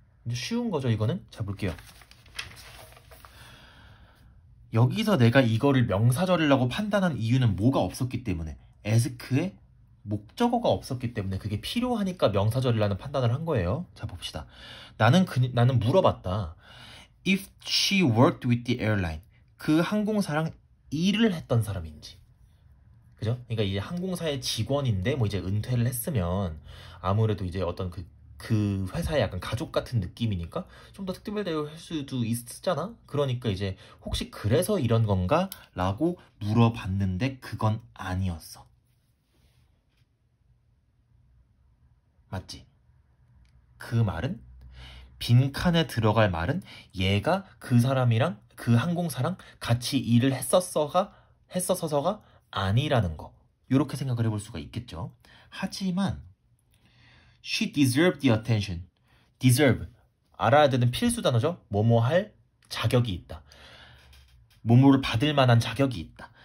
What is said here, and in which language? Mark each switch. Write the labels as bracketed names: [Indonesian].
[Korean] 이제 쉬운 거죠, 이거는. 자, 볼게요. 여기서 내가 이거를 명사절이라고 판단한 이유는 뭐가 없었기 때문에, ask에 목적어가 없었기 때문에 그게 필요하니까 명사절이라는 판단을 한 거예요. 자, 봅시다. 나는 물어봤다. [English] If she worked with the airline, [Korean] 그 항공사랑 일을 했던 사람인지. 그죠? 그러니까 이제 항공사의 직원인데 뭐 이제 은퇴를 했으면 아무래도 이제 어떤 그 회사의 약간 가족 같은 느낌이니까 좀 더 특별 대우할 수도 있잖아. 그러니까 이제 혹시 그래서 이런 건가? 라고 물어봤는데 그건 아니었어. 맞지? 그 말은 빈칸에 들어갈 말은 얘가 그 사람이랑 그 항공사랑 같이 일을 했었어서가 아니라는 거. 이렇게 생각을 해볼 수가 있겠죠. 하지만 [English] She deserved the attention. deserve. [Korean] 알아야 되는 필수 단어죠. 뭐뭐 할 자격이 있다. 뭐뭐를 받을 만한 자격이 있다.